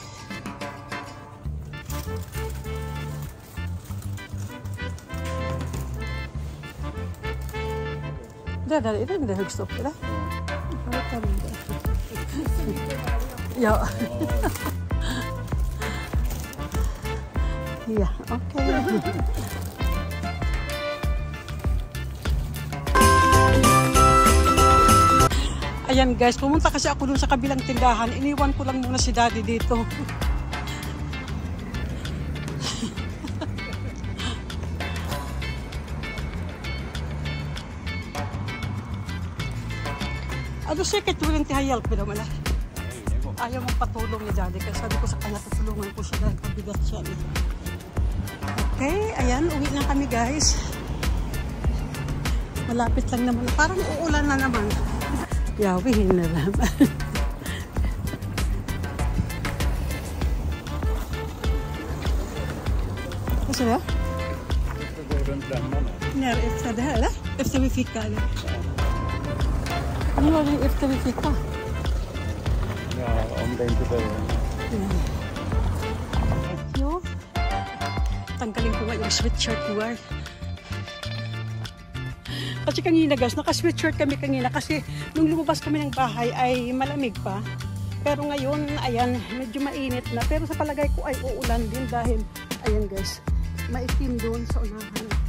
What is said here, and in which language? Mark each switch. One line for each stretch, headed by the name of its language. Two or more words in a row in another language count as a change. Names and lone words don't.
Swedish: Där är den där högst upp, eller? Ja. Ja, okej.
Filipino: Ayan guys, pumunta kasi ako dun sa kabilang tindahan. Iniwan ko lang muna si Daddy dito. Ano siya katulong tihayal pero mala. Ayaw mong patulong ni Daddy kasi sabi ko sa kanya tutulungan ko siya dahil kabigat siya. Okay, ayan, uwi na kami guys. Malapit lang naman. Parang uulan na naman. Yawihin na lang.
Swedish: Vad sa du? Jag ska gå runt dammarna. När efter det här eller? Efter vi fick eller? Nu var det efter vi fick. Ja, om det inte börjar. Jo.
Filipino: Tanggalin ko nga yung sweatshirt ko. Kasi kanina guys, naka-sweatshirt kami kanina kasi nung lumabas kami ng bahay ay malamig pa. Pero ngayon, ayan, medyo mainit na. Pero sa palagay ko ay uulan din dahil, ayan guys, maitim doon sa unahan.